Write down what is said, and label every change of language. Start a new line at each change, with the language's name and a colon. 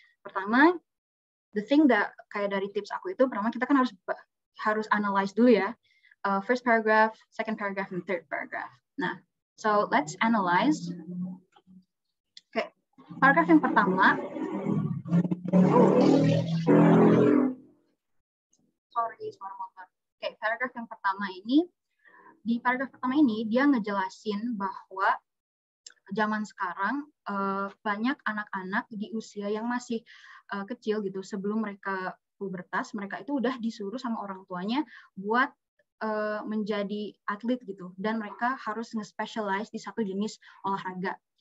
Indonesian: Pertama, the thing that kayak dari tips aku itu, pertama kita kan harus analyze dulu ya.
English: First paragraph, second paragraph, and third paragraph. Nah, so let's analyze.
Indonesian: Oke, paragraf yang pertama. Sorry, suara motor. Oke, paragraf yang pertama ini, di paragraf pertama ini dia ngejelasin bahwa zaman sekarang banyak anak-anak di usia yang masih kecil gitu, sebelum mereka pubertas, mereka itu udah disuruh sama orang tuanya buat menjadi atlet gitu, dan mereka harus nge-specialize di satu jenis olahraga.